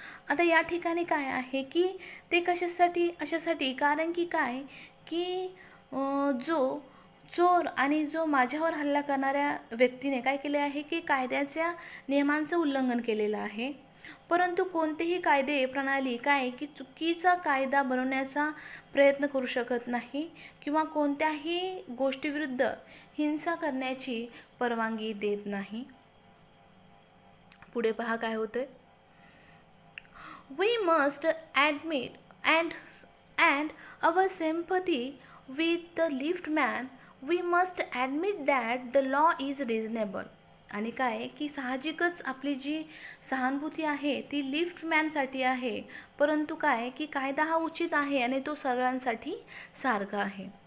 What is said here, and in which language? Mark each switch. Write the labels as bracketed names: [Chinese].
[Marathi] आता या ठिकाणी काय आहे की ते अशासाठी कारण की काय की जो चोर आणि जो माझ्यावर हल्ला करणाऱ्या व्यक्तीने काय केले आहे की कायद्याच्या नियमांचं उल्लंघन केलेलं आहे, परंतु कोणतेही कायदे प्रणाली काय की चुकीचा कायदा बनवण्याचा प्रयत्न करू शकत नाही किंवा कोणत्याही गोष्टीविरुद्ध हिंसा करण्याची परवानगी देत नाही. पुढे पहा काय होते. [English] We must admit and our sympathy with the liftman. We must admit that the law is reasonable. [Marathi] आणि काय की साहजिकच आपली जी सहानुभूती आहे ती लिफ्टमॅनसाठी आहे, परंतु काय की कायदा हा उचित आहे आणि तो सगळ्यांसाठी सारखा आहे.